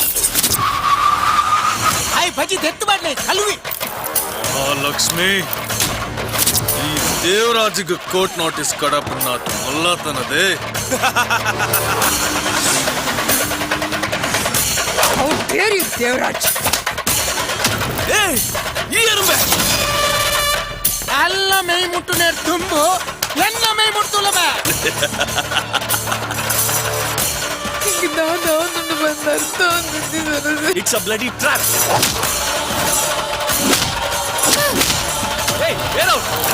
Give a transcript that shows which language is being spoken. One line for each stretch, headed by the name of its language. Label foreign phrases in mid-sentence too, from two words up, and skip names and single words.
Tulu: ಐ ಬಜಿ ದೆತ್ತು ಬಡ್ಲೆ ಕಲುವಿ. ಲಕ್ಷ್ಮಿ ಈ ದೇವರಾಜಿಗೆ ಕೋರ್ಟ್ ನೋಟಿಸ್ ಕಡಪನ್ನ ಮಲ್ಲತನದೇ.
English: How dare you,
Tulu: ದೇವರಾಜ್? ಈ ಎರುಂಬೆ ಅಲ್ಲ ಮೈ ಮುಟ್ಟು ನೇರ್ ತುಂಬು ಎನ್ನ ಮೈ ಮುಟ್ಟುಲಬ.
English: It's a bloody trap. Hey, get out.